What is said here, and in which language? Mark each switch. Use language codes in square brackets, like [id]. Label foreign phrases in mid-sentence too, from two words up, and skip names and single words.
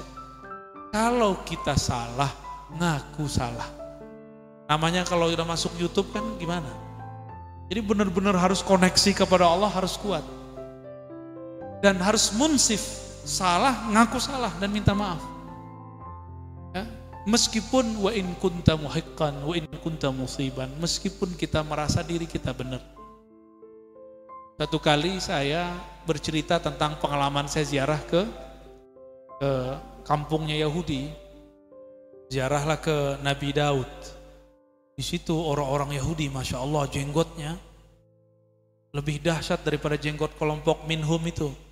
[id] Kalau kita salah, ngaku salah. Namanya kalau udah masuk YouTube kan gimana? Jadi benar-benar harus koneksi kepada Allah, harus kuat. Dan harus munsif, salah, ngaku salah dan minta maaf. Ya? Meskipun [ar] وإن كنت محقا وإن كنت مصيبا, [id] meskipun kita merasa diri kita benar. Satu kali saya bercerita tentang pengalaman saya ziarah ke kampungnya Yahudi. Ziarahlah ke Nabi Daud. Di situ orang-orang Yahudi, [ar] ما شاء الله, [id] jenggotnya lebih dahsyat daripada jenggot kelompok Minhum itu.